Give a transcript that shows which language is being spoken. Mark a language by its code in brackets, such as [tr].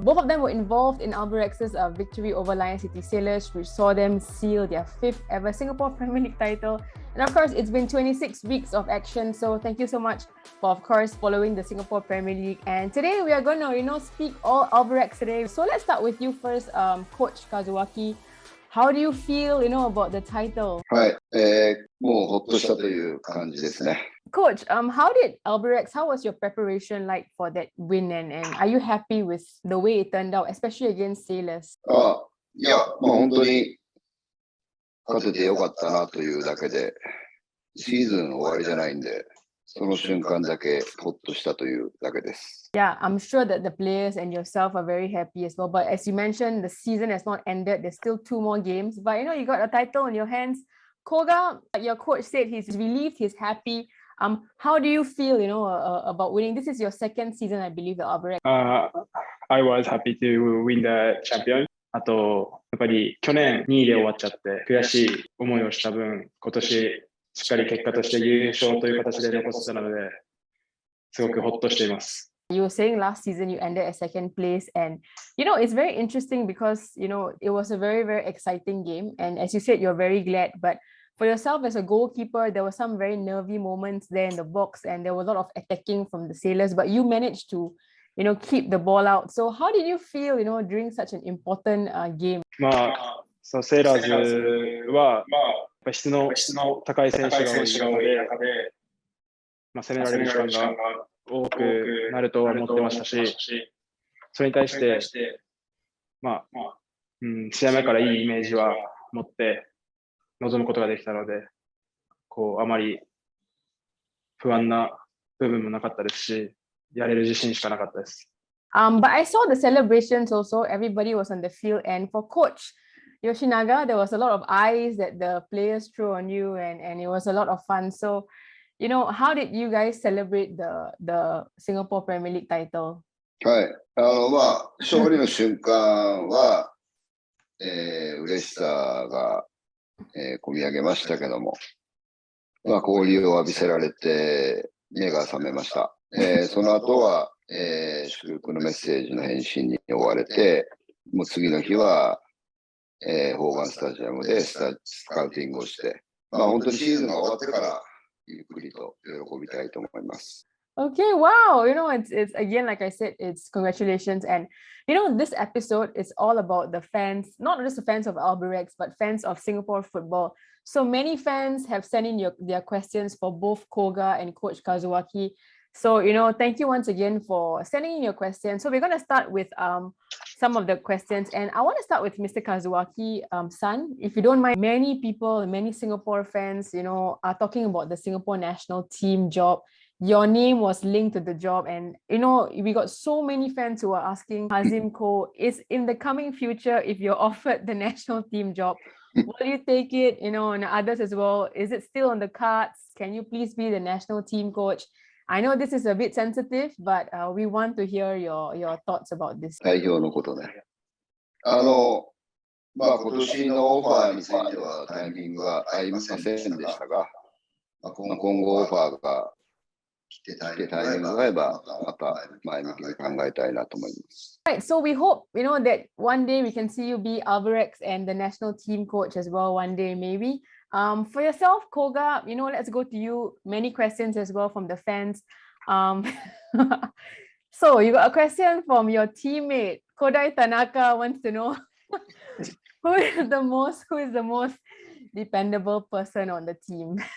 [en] Both of them were involved in All-Albirex's victory over Lion City Sailors, which saw them seal their 5th ever Singapore Premier League title. And of course, it's been 26 weeks of action. So thank you so much for, of course, following the Singapore Premier League. And today we are going to, speak all All-Albirex today. So let's start with you first, Coach Kazuaki. How do you feel, about the title? [ja] はい、もうほっとしたという感じですね。 [en] Coach, how did All-Albirex, how was your preparation like for that win and are you happy with the way it turned out, especially against Sailors? [ja] いや、本当に勝ててよかったなというだけで、シーズン終わりじゃないんで、その瞬間だけほっとしたというだけです。 [en] Yeah, I'm sure that the players and yourself are very happy as well. But as you mentioned, the season has not ended. There's still 2 more games. But you got a title in your hands. Koga, your coach said he's relieved, he's happy. How do you feel, about winning? This is your 2nd season, I believe, at All-Albirex. I was happy to win the champion. [ja] あと、やっぱり去年2位で終わっちゃって悔しい思いをした分、今年しっかり結果として優勝という形で残せたので、すごくほっとしています。 [en] You were saying last season you ended at 2nd place and it's very interesting because it was a very, very exciting game, and as you said, you're very glad, but for yourself as a goalkeeper, there were some very nervy moments there in the box and there was a lot of attacking from the Sailors, but you managed to keep the ball out. So how did you feel during such an important game? [ja] セーラーズは質の高い選手が多い中で、攻められる時間が多くなるとは思ってましたし、それに対して、試合前からいいイメージは持って臨むことができたので、あまり不安な部分もなかったですし、やれる自信しかなかったです。 [en] But I saw the celebrations also. Everybody was on the field, and for Coach Yoshinaga, there was a lot of eyes that the players threw on you, and it was a lot of fun. So, how did you guys celebrate the Singapore Premier League title? [ja] はい、勝利の瞬間は、嬉しさが、込み上げましたけども、氷を浴びせられて目が覚めました。その後は、祝福のメッセージの返信に追われて、もう次の日は、ホーガンスタジアムでスカウティングをして、本当にシーズンが終わってからゆっくりと喜びたいと思います。 [en] Okay, wow. It's again, like I said, it's congratulations. And, this episode is all about the fans, not just the fans of All-Albirex, but fans of Singapore football. So many fans have sent in their questions for both Koga and Coach Kazuaki. So, thank you once again for sending in your questions. So we're going to start with some of the questions. And I want to start with Mr. Kazuaki, son. If you don't mind, many people, many Singapore fans, are talking about the Singapore national team job. Your name was linked to the job. And, we got so many fans who are asking, Hazim Ko, is in the coming future, if you're offered the national team job, will you take it? And others as well. Is it still on the cards? Can you please be the national team coach? I know this is a bit sensitive, but we want to hear your thoughts about this. [ja] 代表のことね。今年のオファーについてはタイミングが合いませんでしたが、今後オファーが来てタイミングが合えば、また前向きに考えたいなと思います。 [en] Right, so we hope, that one day we can see you be All-Albirex and the national team coach as well one day, maybe. For yourself, Koga, let's go to you. Many questions as well from the fans. So you got a question from your teammate, Kodai Tanaka wants to know who is the most dependable person on the team?